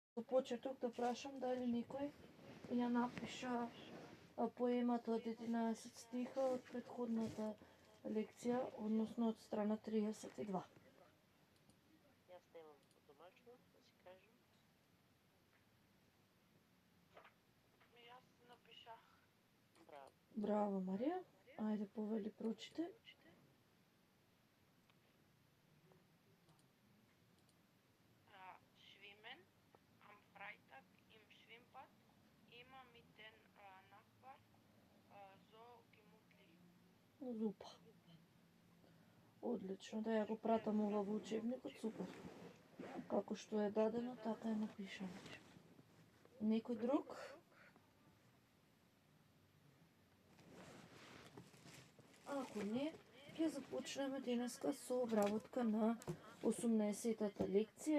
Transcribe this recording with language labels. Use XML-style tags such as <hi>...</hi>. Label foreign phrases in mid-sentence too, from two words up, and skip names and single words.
<mk>за почеток да прашам дали некој ја напиша поемата од 11 стиха од претходната лекција, односно од страна 32. Јас немам подомачно, да си кажам. Јас напишах. Браво. Браво, Марија. Ајде, повели, прочите.</mk> <de>Schwimmen am Freitag im Schwimmbad, immer mit den Nachbarn, so gemütlich.</de> <mk>Зупа. Одлично, да ја го пратам ова во учебникот, супер. Како што е дадено, така е напишано. Некој друг? Ако не, ќе започнеме денеска со обработка на 18-тата лекција.</mk>